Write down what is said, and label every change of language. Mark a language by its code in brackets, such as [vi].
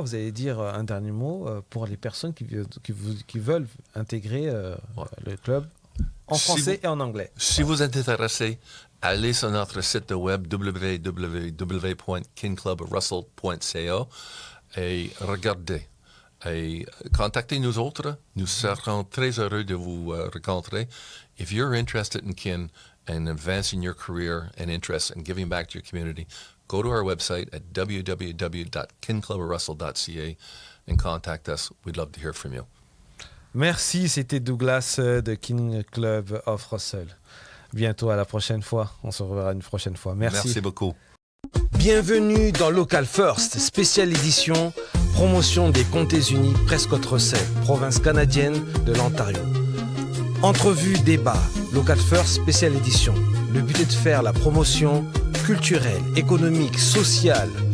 [fr] Vous allez dire un dernier mot pour les personnes qui veulent intégrer le club en français et en anglais. Si vous êtes intéressé, allez sur notre site web www.kingclubrussell.ca et regardez. Et contactez nous autres. Nous serons très heureux de vous rencontrer. [en] If you're interested in kin and advancing your career and interest in giving back to your community, go to our website at www.kinclubrussell.ca and contact us. We'd love to hear from you. [fr] Merci, c'était Douglas de Kin Club of Russell. Bientôt à la prochaine fois. On se reverra une prochaine fois. Merci. Merci beaucoup. Bienvenue dans Local First, spéciale édition, promotion des Comtés Unis Prescott-Russell, province canadienne de l'Ontario. Entrevue, débat, Local First, spéciale édition. Le but est de faire la promotion culturelle, économique, sociale.